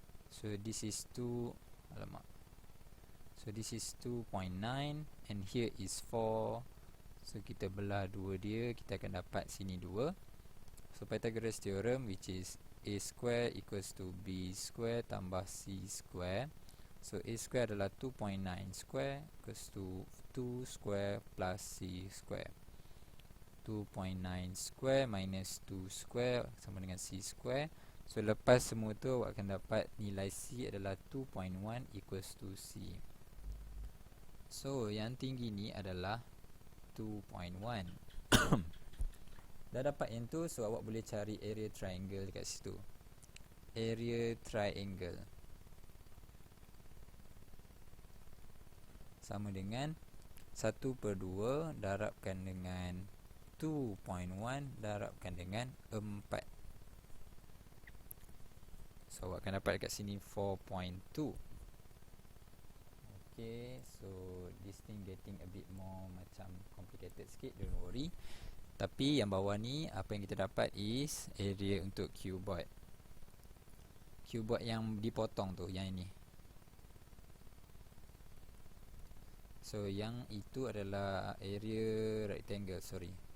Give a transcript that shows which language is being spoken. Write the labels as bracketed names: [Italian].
[English] So this is 2, [Malay] alamak. [English] So this is 2.9 and here is 4. [Malay] So kita belah 2 dia, kita akan dapat sini 2. [English] So Pythagoras theorem, which is a square equals to b square [Malay] tambah [English] c square. So a square [Malay] adalah [English] 2.9 square equals to 2 square plus c square. 2.9 square minus 2 square [Malay] sama dengan [English] c square. [Malay] So lepas semua tu awak akan dapat nilai c adalah 2.1 [English] equals to [Malay] c. So yang tinggi ni adalah 2.1. Dah dapat yang tu, so awak boleh cari area triangle dekat situ. Area triangle sama dengan 1/2 darabkan dengan 2.1 darabkan dengan 4. So awak akan dapat dekat sini 4.2. [English] Okay, so this thing getting a bit more [Malay] macam [English] complicated [Malay] sikit, [English] don't worry. [Malay] Tapi yang bawah ni apa yang kita dapat [English] is area [Malay] untuk cuboid. Cuboid yang dipotong tu, yang ini. So yang itu adalah area rectangle, [English] sorry.